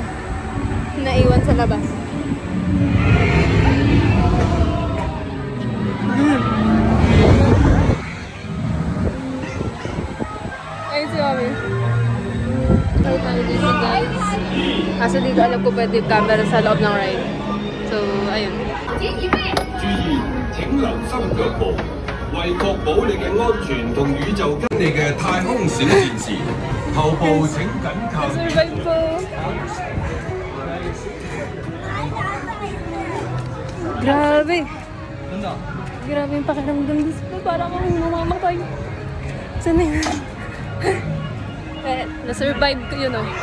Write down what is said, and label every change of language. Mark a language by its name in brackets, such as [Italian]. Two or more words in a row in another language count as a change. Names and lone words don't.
[Filipino] Naiwan sa labas. Ay, si Mami. Tayo tayo dito, guys. Kaso dito alam ko pwede yung camera sa loob ng ride. So, ayun. [Cantonese] 注意，請留心腳步，為確保你嘅安全同宇宙跟你嘅太空小戰士，頭部請緊靠。 [Filipino] Survive po. Grabe. Grabe yung pakiramdam dito. Parang akong mamamatay. Sana yun? Na-survive ko yun, oh.